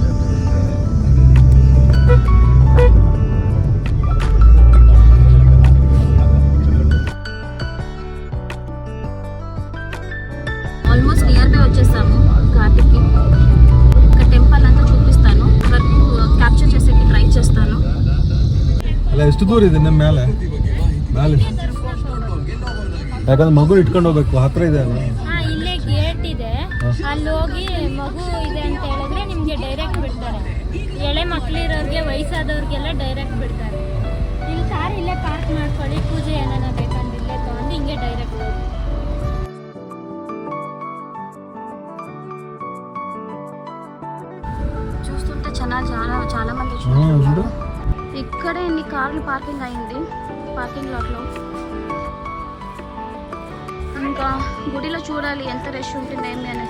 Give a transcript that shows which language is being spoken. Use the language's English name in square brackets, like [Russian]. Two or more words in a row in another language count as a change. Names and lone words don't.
[English] almost near by [Telugu] వచ్చేసాము ఘాటికి. ఒక టెంపుల్ అంతా చూపిస్తాను, వరకు క్యాప్చర్ చేసేకి ట్రై చేస్తాను. [Kannada] ಅಲ್ಲ ಎಷ್ಟು ದೂರ ಇದೆ ನಮ್ಮ ಮೇಲೆ ಮೇಲೆ ಯಾಕಂದ್ರೆ ಮಗು ಇಟ್ಕೊಂಡು ಹೋಗ್ಬೇಕು, ಹತ್ರ ಇದೆ ಅಲ್ಲ. ಇಲ್ಲೇ ಗೇಟ್ ಇದೆ, ಅಲ್ಲಿ ಹೋಗಿ ಮಗು ಇದೆ ಅಂತ ಹೇಳಿದ್ರೆ ನಿಮ್ಗೆ ಡೈರೆಕ್ಟ್ ಬಿಡ್ತಾರೆ. ಎಳೆ ಮಕ್ಳಿರೋರ್ಗೆ ವಯಸ್ಸಾದವ್ರಿಗೆಲ್ಲ ಡೈರೆಕ್ಟ್ ಬಿಡ್ತಾರೆ. ಇಲ್ಲಿ ಕಾರ್ ಇಲ್ಲೇ ಪಾರ್ಕ್ ಮಾಡ್ಕೊಳ್ಳಿ, ಪೂಜೆ ಏನಾನ ಬೇಕಂದ್ರೆ ಇಲ್ಲೇ ತಗೊಂಡು ಹಿಂಗೆ ಡೈರೆಕ್ಟ್ ಹೋಗಿ. [Telugu] చూస్తుంటే చాలా మంది చూస్తున్నారు. ఇక్కడే ఎన్ని కార్లు పార్కింగ్ అయింది, [English] parking lot-లో. [Telugu] ఇంకా గుడిలో చూడాలి ఎంత రష్ ఉంటుంది ఏమి అనేసి.